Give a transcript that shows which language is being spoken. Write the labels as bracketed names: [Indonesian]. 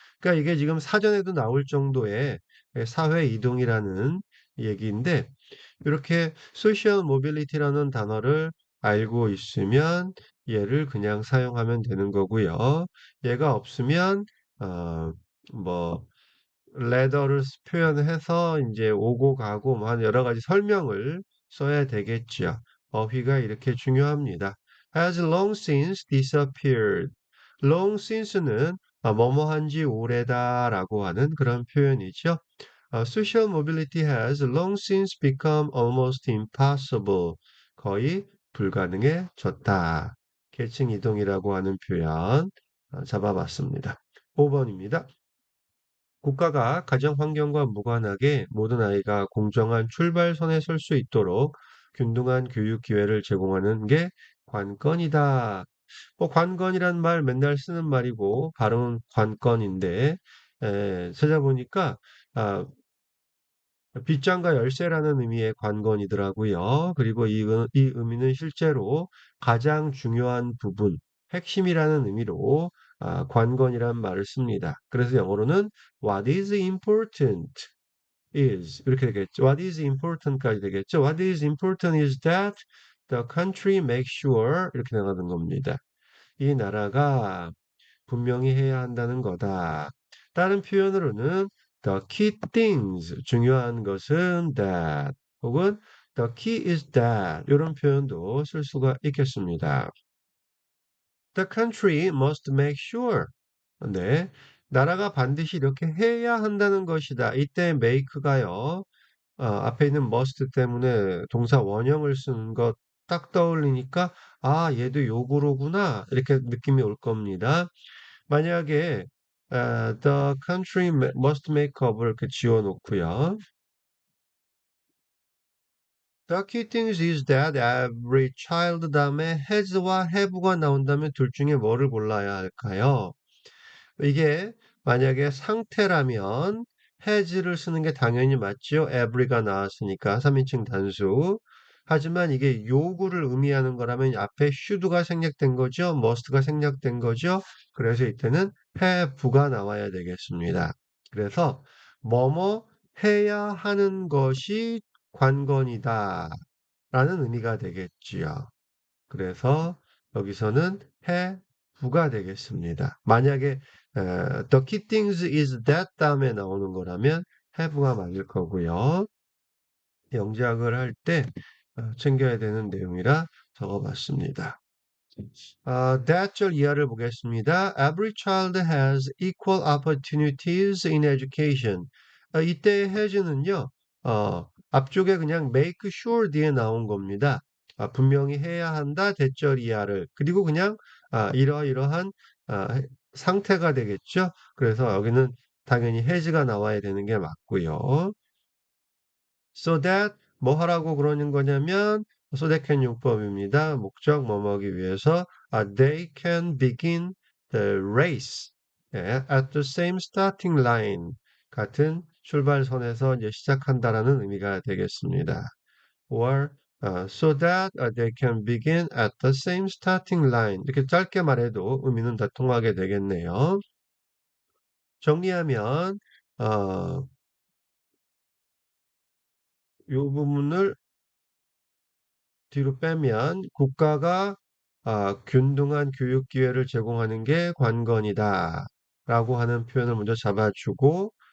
[Korean] 그러니까 이게 지금 사전에도 나올 정도의 사회 이동이라는 얘기인데 이렇게 social mobility라는 단어를 알고 있으면 얘를 그냥 사용하면 되는 거고요. 얘가 없으면 어, 뭐 레더를 표현해서 이제 오고 가고 뭐 한 여러 가지 설명을 써야 되겠죠. 어휘가 이렇게 중요합니다. [English] has long since disappeared. [Korean] long since는 뭐뭐 한지 오래다라고 하는 그런 표현이죠. [English] social mobility has long since become almost impossible. [Korean] 거의 불가능해졌다. 계층 이동이라고 하는 표현 잡아봤습니다. 5번입니다. 국가가 가정 환경과 무관하게 모든 아이가 공정한 출발선에 설 수 있도록 균등한 교육 기회를 제공하는 게 관건이다. 뭐 관건이란 말 맨날 쓰는 말이고 발음은 관건인데 찾아보니까 아, 빗장과 열쇠라는 의미의 관건이더라고요. 그리고 이 의미는 실제로 가장 중요한 부분, 핵심이라는 의미로 관건이란 말을 씁니다. 그래서 영어로는 [English] What is important is [Korean] 이렇게 되겠죠. [English] What is important까지 [Korean] 되겠죠. [English] What is important is that the country makes sure [Korean] 이렇게 나가는 겁니다. 이 나라가 분명히 해야 한다는 거다. 다른 표현으로는 [English] the key things, [Korean] 중요한 것은 that, 혹은 [English] the key is that, [Korean] 이런 표현도 쓸 수가 있겠습니다. [English] The country must make sure. [Korean] 네. 나라가 반드시 이렇게 해야 한다는 것이다. 이때 make가요. 앞에 있는 must 때문에 동사 원형을 쓰는 것 딱 떠올리니까 아, 얘도 요구로구나. 이렇게 느낌이 올 겁니다. 만약에 [English] the country must make up [Korean] 을 이렇게 지워놓고요. [English] The key thing is that every child [Korean] 다음에 has와 have가 나온다면 둘 중에 뭐를 골라야 할까요? 이게 만약에 상태라면 has를 쓰는 게 당연히 맞죠. every가 나왔으니까 3인칭 단수. 하지만 이게 요구를 의미하는 거라면 앞에 should가 생략된 거죠. must가 생략된 거죠. 그래서 이때는 have가 나와야 되겠습니다. 그래서 뭐뭐 해야 하는 것이 관건이다 라는 의미가 되겠지요. 그래서 여기서는 have가 되겠습니다. 만약에 [English] the key things is that [Korean] 다음에 나오는 거라면 have가 맞을 거고요. 영작을 할 때 챙겨야 되는 내용이라 적어봤습니다. 대절 이하를 보겠습니다. [English] Every child has equal opportunities in education. [Korean] 이때의 has는요, 앞쪽에 그냥 make sure 뒤에 나온 겁니다. 분명히 해야 한다, 대절 이하를. 그리고 그냥 이러이러한 아, 상태가 되겠죠. 그래서 여기는 당연히 has가 나와야 되는 게 맞고요. So that 뭐 하라고 그러는 거냐면 so that can 용법입니다. 목적 뭐뭐하기 위해서 [English] they can begin the race at the same starting line [Korean] 같은 출발선에서 이제 시작한다라는 의미가 되겠습니다. [English] or so that they can begin at the same starting line [Korean] 이렇게 짧게 말해도 의미는 다 통하게 되겠네요. 정리하면 어, 이 부분을 뒤로 빼면 국가가 균등한 교육 기회를 제공하는 게 관건이다 라고 하는 표현을 먼저 잡아주고